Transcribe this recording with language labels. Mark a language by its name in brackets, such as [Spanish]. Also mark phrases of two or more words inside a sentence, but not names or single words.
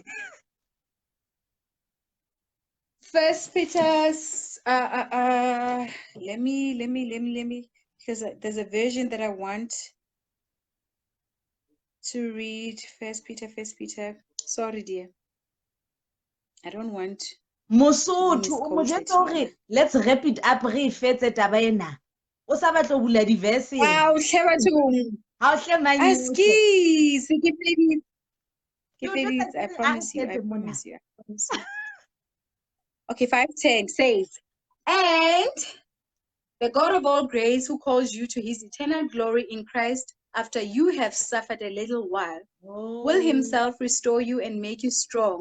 [English] 1 Peter's let me, because there's a version that I want to read. First Peter. Sorry, dear. I don't want [Southern Sotho] Mosotho o mo [English] misquoted [Southern Sotho] jwetsa hore [English] here. let's wrap it up [Southern Sotho] re fetse taba ena. O sa batla ho bula di-verse. Wow, Shebatung. Ha o hle manyose. Askis. [English] You I promise you. don't Okay, 5:10 says, and the God of all grace, who calls you to his eternal glory in Christ, after you have suffered a little while, will himself restore you and make you strong.